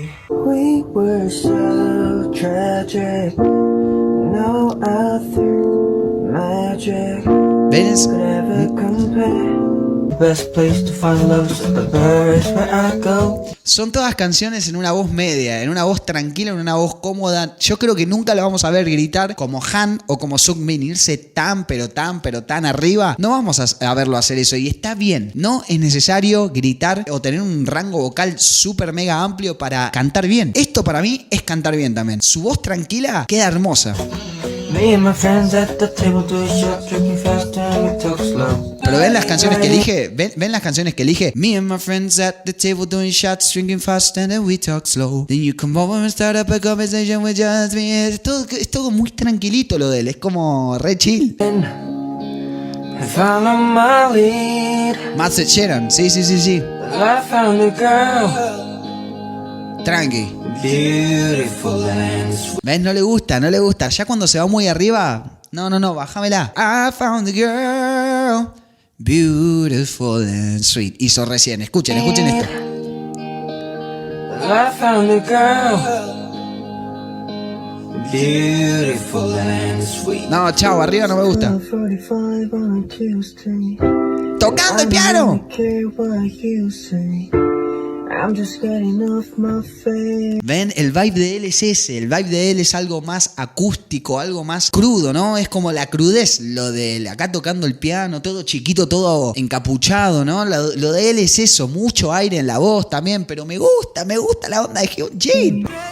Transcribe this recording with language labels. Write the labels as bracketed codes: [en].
[en] We were so tragic, no other magic could ever compare. Best place to find love is the birds where I go. [es] Son todas canciones en una voz media, en una voz tranquila, en una voz cómoda. Yo creo que nunca la vamos a ver gritar como Han o como Seungmin, irse tan arriba. No vamos a verlo hacer eso y está bien. No es necesario gritar o tener un rango vocal súper mega amplio para cantar bien. Esto para mí es cantar bien también. Su voz tranquila queda hermosa. [en] Me and my friends at the table doing shots, drinking fast and we talk slow. [es] Pero ven las canciones que elige, ven las canciones que elige. [en] Me and my friends at the table doing shots, drinking fast and then we talk slow. Then you come over and start up a conversation with just me. [es] Es todo muy tranquilito lo de él, es como re chill. [en] I found on my lead. [es] Matt Sheeran, sí. [en] I found a girl. [es] Tranqui. [en] Beautiful and sweet. [es] ¿Ves? No le gusta. Ya cuando se va muy arriba, no, bájamela. [en] I found a girl, beautiful and sweet. [es] Hizo recién, escuchen esto. [en] I found a girl, beautiful and sweet. [es] No, chao, arriba no me gusta. [en] 45 on a Tuesday. [es] ¡Tocando el piano! [en] I don't care what you say. I'm just getting off my face. [es] Ven, el vibe de él es ese. El vibe de él es algo más acústico, algo más crudo, ¿no? Es como la crudez, lo de él. Acá tocando el piano, todo chiquito, todo encapuchado, ¿no? Lo de él es eso, mucho aire en la voz también, pero me gusta la onda de Hyunjin.